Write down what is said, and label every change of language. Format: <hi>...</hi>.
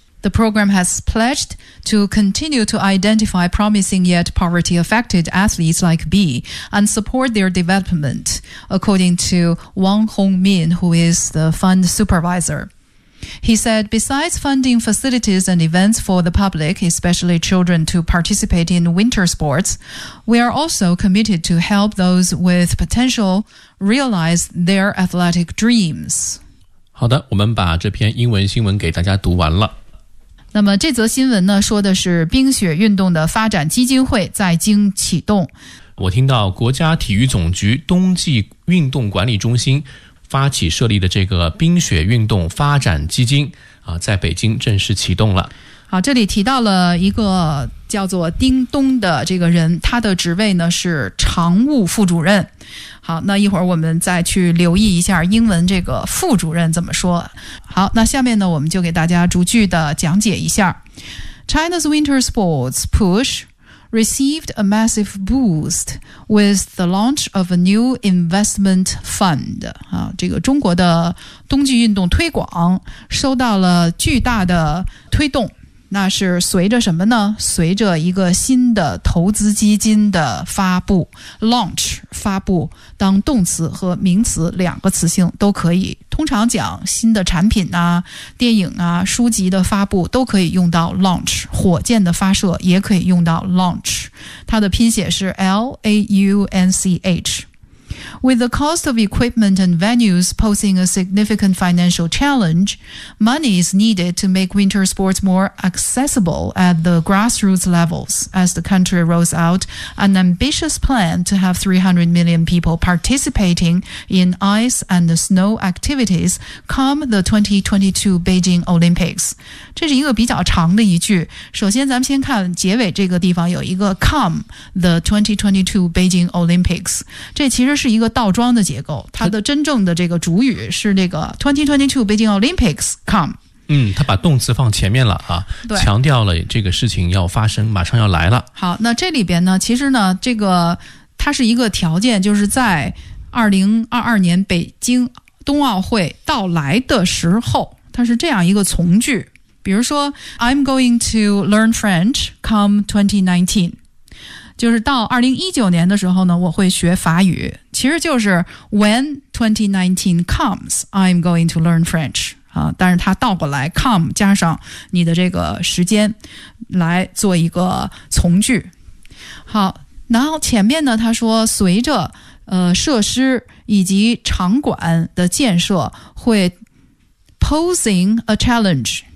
<en>The program has pledged to continue to identify promising yet poverty-affected athletes like B and support their development, according to Wang Hongmin, who is the fund supervisor. He said, besides funding facilities and events for the public, especially children, to participate in winter sports, we are also committed to help those with potential realize their athletic dreams.</en> <zh>好的，我们把这篇英文新闻给大家读完了。那么这则新闻呢，说的是冰雪运动的发展基金会在京启动。我听到国家体育总局冬季运动管理中心发起设立的这个冰雪运动发展基金啊，在北京正式启动了。好，这里提到了一个叫做丁东的这个人，他的职位呢是常务副主任。好，那一会儿我们再去留意一下英文这个副主任怎么说。好，那下面呢，我们就给大家逐句的讲解一下。</zh> <en>China's winter sports push received a massive boost with the launch of a new investment fund.</en> <zh>这个中国的冬季运动推广受到了巨大的推动。那是随着什么呢？随着一个新的投资基金的发布 ，launch 发布，当动词和名词两个词性都可以。通常讲新的产品啊、电影啊、书籍的发布都可以用到 launch， 火箭的发射也可以用到 launch， 它的拼写是 launch。</zh> <en>With the cost of equipment and venues posing a significant financial challenge, money is needed to make winter sports more accessible at the grassroots levels. As the country rolls out an ambitious plan to have 300 million people participating in ice and snow activities come the 2022 Beijing Olympics.</en> <zh>这是一个比较长的一句。首先咱们先看结尾这个地方有一个</zh> <en>come the 2022 Beijing Olympics。</en> <zh>这其实是一个倒装的结构，它的真正的这个主语是那个</zh> <en>2022 Beijing Olympics come。</en> <zh>嗯，它把动词放前面了啊，强调了这个事情要发生，马上要来了。好，那这里边呢，其实呢，这个它是一个条件，就是在2022年北京冬奥会到来的时候，它是这样一个从句，比如说</zh> <en>I'm going to learn French come 2019。</en> <zh>就是到2019年的时候呢，我会学法语。其实就是 When 2019 comes, I'm going to learn French. 啊，但是它倒过来 come 加上你的这个时间来做一个从句。好，然后前面呢，他说随着设施以及场馆的建设会</zh> <en>posing a challenge。</en>